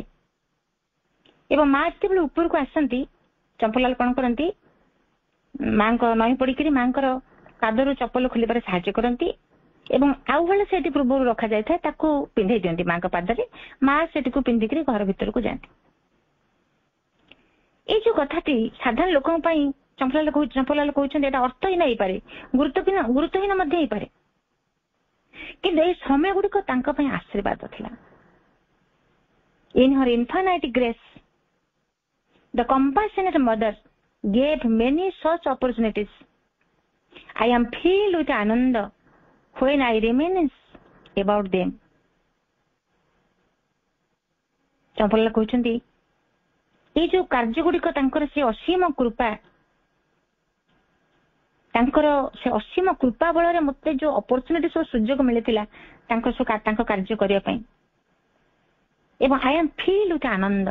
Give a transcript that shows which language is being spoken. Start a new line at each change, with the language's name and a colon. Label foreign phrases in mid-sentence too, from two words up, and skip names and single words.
Odia: ଏବଂ ମା ଯେତେବେଳେ ଉପରକୁ ଆସନ୍ତି ଚମ୍ପଲାଲ କଣ କରନ୍ତି, ମାଙ୍କ ନଈ ପଡିକିରି ମାଙ୍କର ପାଦରୁ ଚପଲ ଖୋଲିବାରେ ସାହାଯ୍ୟ କରନ୍ତି ଏବଂ ଆଉ ହଳେ ସେଠି ପୂର୍ବରୁ ରଖାଯାଇଥାଏ ତାକୁ ପିନ୍ଧେଇ ଦିଅନ୍ତି ମାଙ୍କ ପାଦରେ। ମା ସେଠିକୁ ପିନ୍ଧିକିରି ଘର ଭିତରକୁ ଯାଆନ୍ତି। ଏଇ ଯୋଉ କଥାଟି ସାଧାରଣ ଲୋକଙ୍କ ପାଇଁ ଚମ୍ପଲାଲ କହୁଛନ୍ତି ଏଇଟା ଅର୍ଥହୀନ ହେଇପାରେ, ଗୁରୁତ୍ୱହୀନ ମଧ୍ୟ ହେଇପାରେ, କିନ୍ତୁ ଏଇ ସମୟ ଗୁଡିକ ତାଙ୍କ ପାଇଁ ଆଶୀର୍ବାଦ ଥିଲା।
English: In her infinite grace, the compassionate mother gave many such opportunities. I am filled with ananda when I reminisce about them.
Odia: ଚମ୍ପଲାଲ କହୁଛନ୍ତି ଏଇ ଯୋଉ କାର୍ଯ୍ୟ ଗୁଡିକ ତାଙ୍କର ସେ ଅସୀମ କୃପା, ତାଙ୍କର ସେ ଅସୀମ କୃପା ବଳରେ ମତେ ଯୋଉ ଅପରଚୁନିଟି ସବୁ ସୁଯୋଗ ମିଳିଥିଲା ତାଙ୍କ କାର୍ଯ୍ୟ କରିବା ପାଇଁ, ଏବଂ
English: I am fill with
Odia: ଆନନ୍ଦ।